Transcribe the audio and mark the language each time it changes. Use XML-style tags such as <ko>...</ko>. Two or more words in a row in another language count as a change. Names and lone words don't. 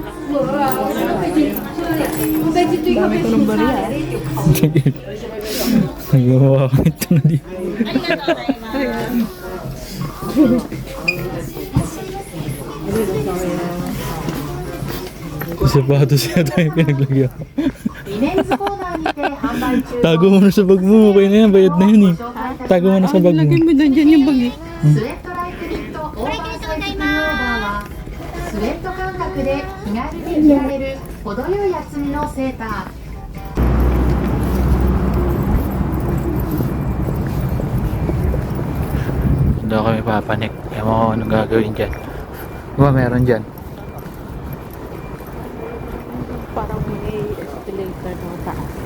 <tl>Dami ko ng bariya. Nagawa ko ito na di. Sapatos yata yung pinaglagyan.</tl> <ja>イベントコーナーにて販売中</ja> <tl>Tago mo na sa bag mo. Okay na yan. Bayad na yun eh. Tago mo na sa bag mo. Lagyan mo doon dyan yung bag eh.</tl> <ja>スウェットライフニットオーバーサイズオーバーはスウェット感覚で気軽に着られる程よい厚みのセーター</ja> <tl>Hindi ako kami papanik. Ewan ko anong gagawin dyan. Diba meron dyan? Parang may escalator ng taas.</tl>